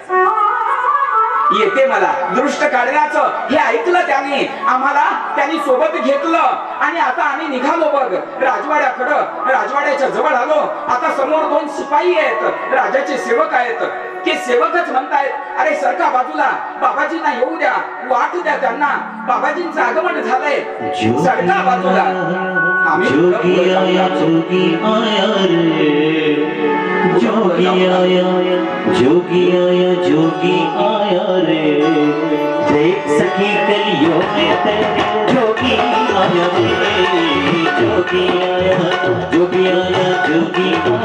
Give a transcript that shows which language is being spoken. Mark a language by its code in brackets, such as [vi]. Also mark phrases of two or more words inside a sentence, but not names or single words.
[mr] येते मला दृष्ट काढण्याचं. हे ऐकलं त्यांनी, आम्हाला त्यांनी सोबत घेतलं आणि आता आम्ही निघालो बघ राजवाड्याकडं. राजवाड्याच्या जवळ आलो. आता समोर 2 शिपाई आहेत, राजाचे सेवक आहेत. ते सेवकच म्हणतायत, अरे सरका बाजूला, बाबाजींना येऊ द्या, वाट द्या त्यांना, बाबाजींचं आगमन झालंय, सरका बाजूला. [hi] आम्ही जोगी आया रे, देख सखी गलियों में तेरे जोगी आया रे, जोगी आया रे, जोगी आया जोगी